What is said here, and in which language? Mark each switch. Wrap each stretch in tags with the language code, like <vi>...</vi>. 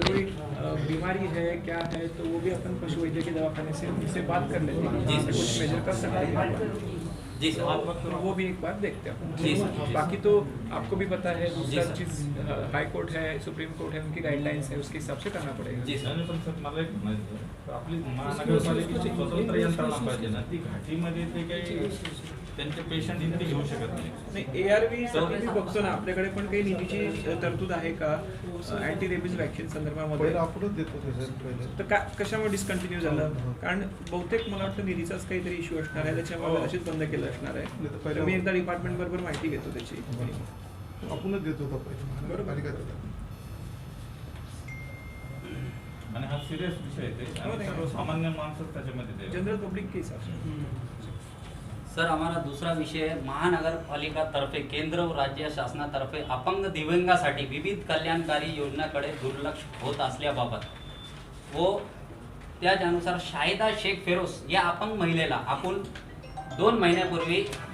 <hi>कोई बीमारी है क्या है तो वो भी अपन पशु वैद्य के दवाखाने से उनसे बात कर लेते हैं, जी जहाँ से सर। कुछ मेजर कर सकते हैं। जी सर। तो वो भी एक बार देखते हैं। जी सर। बाकी तो आपको भी पता है, दूसरा सर। चीज़ हाई कोर्ट है, सुप्रीम कोर्ट है, उनकी गाइडलाइंस है, उसके हिसाब से करना पड़ेगा। जी सर।</hi> <mr>आणि पण सर मला एक म्हणायचं आहे, आपली महानगरपालिकेची स्वतंत्र यंत्रणा पाहिजे ना, ती घाटीमध्ये ते काही त्यांचे पेशंट इथे घेऊ शकत नाही. नाही ARV साठी मी बघतो ना, आपल्याकडे पण काही निधीची तरतूद आहे का अँटी रेबीज वॅक्सिन संदर्भामध्ये? पहिलं आपणच देतो ते सर पहिले. तर कशामुळे डिस्कंटिन्यू झालं? कारण बहुतेक मला वाटतं निधीचाच काहीतरी इश्यू असणार आहे, त्याच्यामुळे अशीच बंद केलं असणार आहे. तर मी एकदा डिपार्टमेंट बरोबर माहिती घेतो त्याची. आपणच देत होता पहिले महानगरपालिका देत. आणि हा सिरियस विषय आहे ते, आणि सर्वसामान्य माणसं त्याच्यामध्ये ते-</mr> <hi>जनरल पब्लिक के हिसाब से सर, हमारा दूसरा विषय है</hi> <mr>महानगर पालिका तर्फे केंद्र व राज्य शासनातर्फे अपंग दिव्यांगासाठी विविध कल्याणकारी योजनाकडे दुर्लक्ष होत असल्याबाबत व त्यानुसार शाहिदा शेख फेरोज या अपंग महिलेला आपण 2 महिन्यापूर्वी</mr>